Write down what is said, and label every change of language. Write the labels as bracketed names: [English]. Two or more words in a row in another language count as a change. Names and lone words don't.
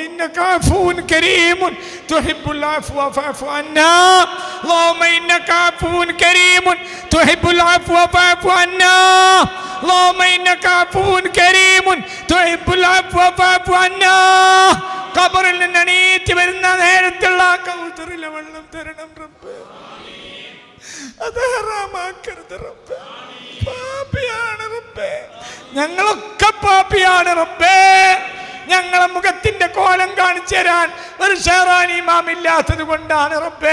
[Arabic] إنك عفو كريم تحب العفو فاعف عنا اللهم إنك عفو كريم تحب العفو فاعف عنا اللهم إنك عفو كريم تحب العفو فاعف عنا [Malayalam] ഖബറിൽ നിന്ന് എണീറ്റ് വരുന്ന നേരത്തുള്ള കൗതറിലെ വെള്ളം തരണം റബ്ബേ. അത് ഹറാമാക്കരുത് റബ്ബേ. പാപിയാണ് റബ്ബേ, ഞങ്ങളൊക്കെ പാപിയാണ് റബ്ബേ. ഞങ്ങളെ മുഖത്തിന്റെ കോലം കാണിച്ചു തരാൻ ഒരു ഷെഹറാനി ഇമാം ഇല്ലാത്തത് കൊണ്ടാണ് റബ്ബേ.